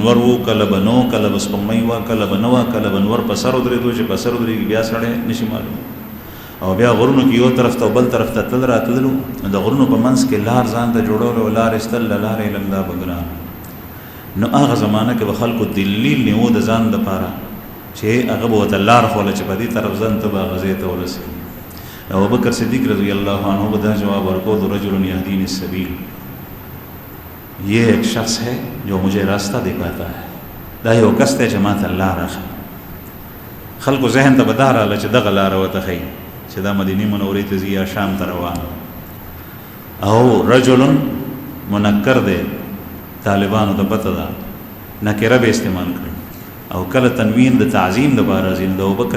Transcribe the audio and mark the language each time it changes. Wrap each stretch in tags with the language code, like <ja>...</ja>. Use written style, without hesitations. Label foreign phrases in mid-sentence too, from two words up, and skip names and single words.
<ps>نور وو کله به نو کله به سپوږمۍ وه کله به نه وه کله به نور په سر ودرېدو چې په سر ودرېږي بیا سړی نشي معلوم او بیا غرونو کې یو طرف ته او بل طرف ته تل راتللو د غرونو په منځ کې لار ځان ته جوړولو او لار ایستل له لارې علم دا به ګران نو هغه زمانه کې به خلکو دلیل نیو د ځان دپاره چې هغه به ورته لار ښوله چې په دې طرف ځان ته به هغه ځای ته ورسېږي ابو بکر صدیق</ps> <ar>رضی اللہ عنہ</ar> <ps>بدا جواب ورکو تو</ps> <ar>رجل یهدینی السبیل</ar> <ur>یہ ایک شخص ہے جو مجھے راستہ دکھاتا ہے</ur> <ps>دا یو کس دی چې ماته لاره ښیي خلکو ذهن ته به دا راغله چې دغه لاره ورته ښیي چې دا مدینې منورې ته ځي یا شام ته روان او</ps> <ar>رجل منکر</ar> <ps>دی طالبانو ته پته ده نکره به استعمال کړي او کله تنوین د تعظیم دپاره ځي د ابوبکر</ps>